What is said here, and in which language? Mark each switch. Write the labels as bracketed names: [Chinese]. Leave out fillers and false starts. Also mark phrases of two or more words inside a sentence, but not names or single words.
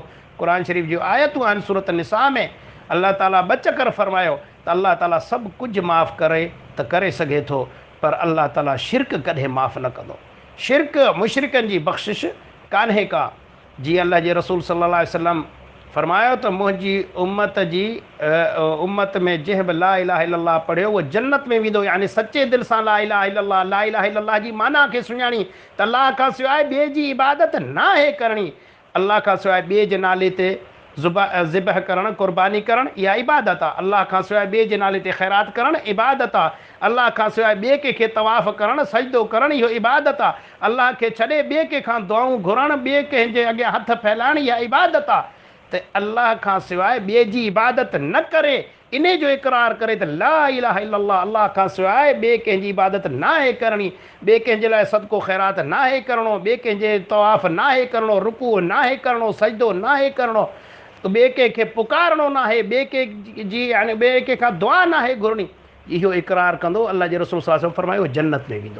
[Sindhi] क़ुर शरीफ़ जूं आयतूं आहिनि सूरत निसा में, अलाह ताला ॿ चकर फरमायो त अलाह ताला सभु कुझु माफ़ु करे त करे सघे थो, पर अलाह ताला शिरक कॾहिं माफ़ु न कंदो। शिरक मुशरिकनि जी बख़्शिश कान्हे का। जीअं अलाह जे रसूल [Arabic] صلى الله عليه وسلم [Sindhi] फरमायो त मुंहिंजी उम्मत में जंहिं बि [Arabic] لا إله إلا الله [Sindhi] पढ़ियो उहो जन्नत में वेंदो, यानी सचे दिलि सां [Arabic] لا إله إلا الله [Sindhi] जी माना खे सुञाणी त अलाह खां सवाइ ॿिए जी इबादत न आहे करणी, अलाह खां सवाइ ॿिए जे नाले ते ज़िबह करणु, क़ुर्बानी करणु, इहा इबादत आहे। अलाह खां सवाइ ॿिए जे नाले ते ख़ैरात करणु इबादत आहे। अलाह खां सवाइ ॿिए कंहिंखे तवाफ़ करणु, सजदो करणु, इहो इबादत आहे। अलाह खे छॾे ॿिए कंहिंखां दुआऊं घुरणु, ॿिए कंहिंजे अॻियां हथ फैलाइणु, इहा इबादत आहे। त अलाह खां सवाइ ॿिए जी इबादत न करे, इन जो इक़रार करे त [Arabic] لا إله إلا الله, [Sindhi] अलाह खां सवाइ ॿिए कंहिंजी इबादत न आहे करणी, ॿिए कंहिंजे लाइ सदको ख़ैरात न आहे करिणो, ॿिए कंहिंजे तवाफ़ न आहे करिणो, रुकू न आहे करिणो, सजदो न आहे करिणो, ॿिए कंहिंखे पुकारणो न आहे, ॿिए कंहिंजी यानी ॿिए कंहिंखां दुआ न आहे घुरणी, इहो इक़रार कंदो, अलाह जे रसूल [Arabic] صلى الله عليه وسلم [Sindhi] फरमायो जन्नत में वेंदो।